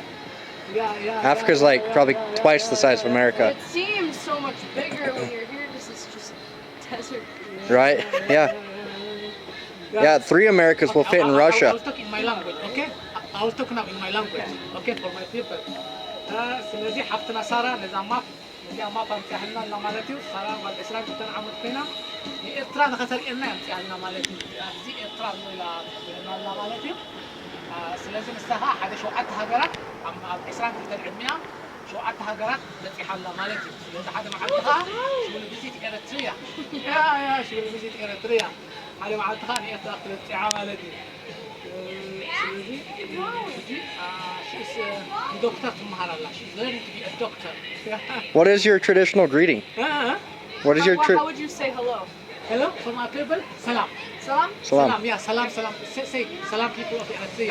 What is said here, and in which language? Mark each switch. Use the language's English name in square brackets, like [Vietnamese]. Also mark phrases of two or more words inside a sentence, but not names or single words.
[English] Africa's like probably twice the size of America, It seems so much bigger when you're here because it's just desert. right? Yeah. Yeah, 3 Americas will fit in I Russia. was talking in my language, okay? I was talking now in my language, okay, for my people. [Tigrinya] ስለዚህ ሓፍትና ሳራ ነዛ ማፕ ነዚኣ ማፕ ኣምፅኣልና ኣላ ማለት እዩ ሳራ ጓል 29 ዓመት ኮይና ንኤርትራ ንኸተሪአልና ኣምፅኣልና ማለት እዩ ኣብዚ ኤርትራ ኢላ ትብለና ኣላ ማለት እዩ ስለዚ ንሳ ከዓ ሓደ 7 ሃገራት ኣብ 22 ዕድሚኣ 7 ሃገራት በፂሓ ኣላ ማለት እዩ ስለዚ ሓደ መዓልቲ ከዓ [English] should visit Eritrea should visit Eritrea [Tigrinya] ሓደ መዓልቲ ከዓ ንኤርትራ ክትበፂዓ ማለት እዩ [English] she's a doctor tomorrow. She's learning to be a doctor. What is your traditional greeting? What is your How would you say hello? Hello for my people. Salam. Salam? Salam. Yeah, salam. Say salam people of Eritrea.